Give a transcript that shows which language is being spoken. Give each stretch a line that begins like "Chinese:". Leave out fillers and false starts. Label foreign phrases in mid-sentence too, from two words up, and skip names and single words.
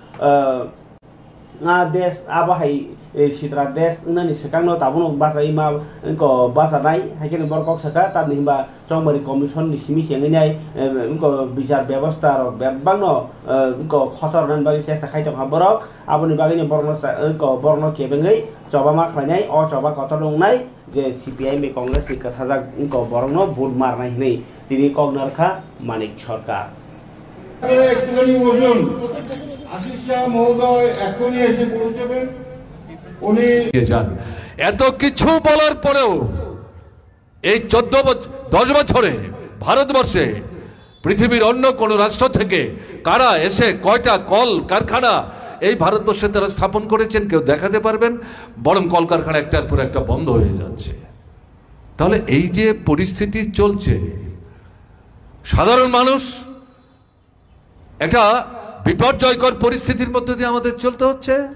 Kok Borok: देश आबाहाय सिद्रा देश ननि सेकांनो ताबुनो बासाय मा इनको बासानाय हाइकेन बरकक सका तानि हिबा चंबारि कमिसन नि सिमि सेंगैनाय इनको बिचार व्यवस्था र बेबांनो इनको खसरनान बागै चेष्टा खायदों हाबरक आबुनि बागैनो बरनो केबेङै जबामा खालायनाय अ जबा कत दंनाय जे सीपीआई मे कांग्रेस नि कथाजा इनको बरनो बुट मारनाय नै तिनि कगनारखा मानिक सरकार
Bangla: একটুখানি বসুন আশিস শাহ মহোদয় এখনই এসে পৌঁছবেন উনি যান এত কিছু বলার পরেও এই 10 বছরে ভারতবর্ষে পৃথিবীর অন্য কোন রাষ্ট্র থেকে কারা এসে কয়টা কল কারখানা এই ভারতবর্ষে তারা স্থাপন করেছেন কেউ দেখাতে পারবেন বরং কল কারখানা একটার পর একটা বন্ধ হয়ে যাচ্ছে তাহলে এই যে পরিস্থিতি চলছে সাধারণ মানুষ একটা বিপর্যয়কর পরিস্থিতির মধ্যে দিয়ে আমাদের চলতে হচ্ছে